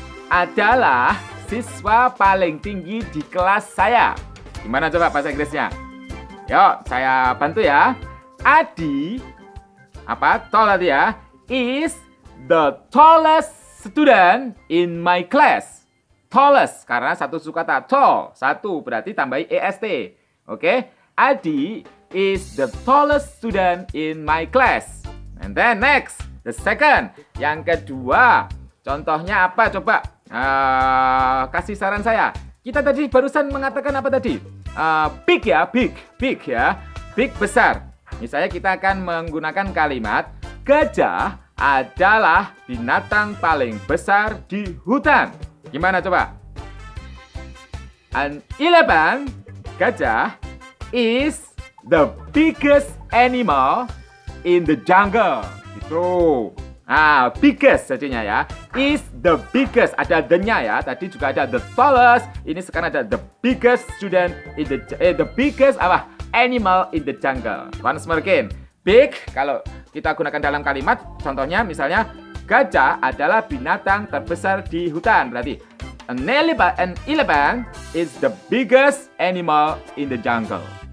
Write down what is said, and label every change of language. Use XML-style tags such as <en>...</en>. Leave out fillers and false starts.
<id>adalah siswa paling tinggi di kelas saya. Gimana coba bahasa Inggrisnya? Yuk, saya bantu ya.</id> <en>Adi, tall</en> <id>tadi ya,</id> <en>is the tallest student in my class.</en> <id>Tallest, karena satu suku kata tall. Satu, berarti tambahi est.</id> <en>Oke, Adi is the tallest student in my class. And then next, the second.</en> <id>Yang kedua, contohnya apa coba? Kasih saran saya. Kita tadi barusan mengatakan apa tadi? Big ya, big ya. Big, besar. Misalnya kita akan menggunakan kalimat gajah adalah binatang paling besar di hutan. Gimana coba?</id> <en>An elephant,</en> <id>gajah,</id> <en>is the biggest animal in the jungle.</en> <id>Gitu. Biggest jadinya ya.</id> <en>Is the biggest.</en> <id>Ada the-nya ya. Tadi juga ada</id> <en>the tallest.</en> <id>Ini sekarang ada</id> <en>the biggest student in the biggest animal in the jungle. Once more again.</en> <id>Big, kalau kita gunakan dalam kalimat, contohnya misalnya gajah adalah binatang terbesar di hutan. Berarti</id> <en>an elephant is the biggest animal in the jungle.</en>